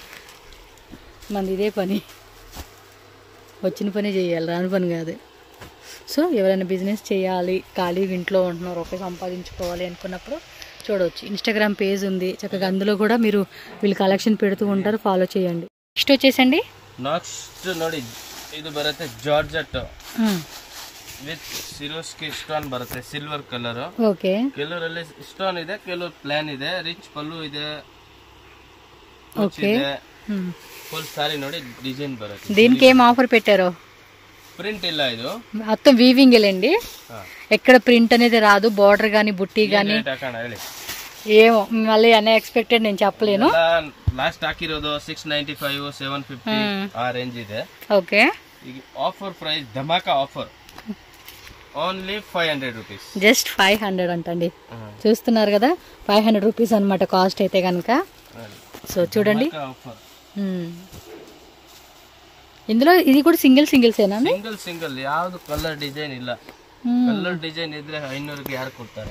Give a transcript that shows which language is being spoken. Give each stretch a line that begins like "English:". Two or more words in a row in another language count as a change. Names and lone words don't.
Telugu: మనది ఇదే పని, వచ్చిన పని చేయాలి, రాని పని కాదు. సో ఎవరైనా బిజినెస్ చేయాలి, ఖాళీగా ఇంట్లో ఉంటున్నారు, రూపాయి సంపాదించుకోవాలి అనుకున్నప్పుడు చూడవచ్చు. ఇన్స్టాగ్రామ్ పేజ్ ఉంది చక్కగా, అందులో కూడా మీరు వీళ్ళు కలెక్షన్ పెడుతూ ఉంటారు, ఫాలో చేయండి. నెక్స్ట్ వచ్చేసండి
Kannada: ನೆಕ್ಸ್ಟ್ ನೋಡಿ ಇದು ಬರುತ್ತೆ
English: georgette with Swarovski stone
Kannada: ಬರುತ್ತೆ,
English: silver color.
Kannada: ಓಕೆ, ಕೆಲವರಲ್ಲಿ ಸ್ಟೋನ್ ಇದೆ, ಕೆಲವರು ಪ್ಲಾನ್ ಇದೆ, ರಿಚ್ ಪಲ್ಲು ಇದೆ. ಓಕೆ,
English: full saree
Kannada: ನೋಡಿ ಡಿಸೈನ್ ಬರುತ್ತೆ.
Telugu: దీనికి ఏం ఆఫర్ పెట్టారో?
Kannada: ప్రింట్ ಇಲ್ಲ, ಇದು
Telugu: మొత్తం వీవింగ్ లేండి, ఎక్కడ ప్రింట్ అనేది రాదు. బార్డర్ గానీ బుట్టి గానీ
Kannada: ಹೇಳಿ
Telugu: ఏమో మళ్ళీ అనే ఎక్స్పెక్టెడ్ నేను చెప్పలేను.
Kannada: లాస్ట్ ಹಾಕಿರೋದು 695 750 ಆ ರೇಂಜ್ ಇದೆ.
Telugu: ఓకే,
Kannada: ಈಗ
English: offer price
Kannada: ಧಮಾಕಾ ಆಫರ್
English: only 500 rupees,
Telugu: జస్ట్ 500 అంటండి. చూస్తున్నారు కదా, 500 రూపీస్ అనమాట కాస్ట్ అయితే కనుక. సో చూడండి, ఇందులో ఇది కూడా సింగిల్సేనా?
Kannada: సింగిల్ ಯಾವುದು
English: color design
Kannada: ಇಲ್ಲ.
English: color design
Kannada: ఇದ್ರೆ 500కి యారు కొడతారు.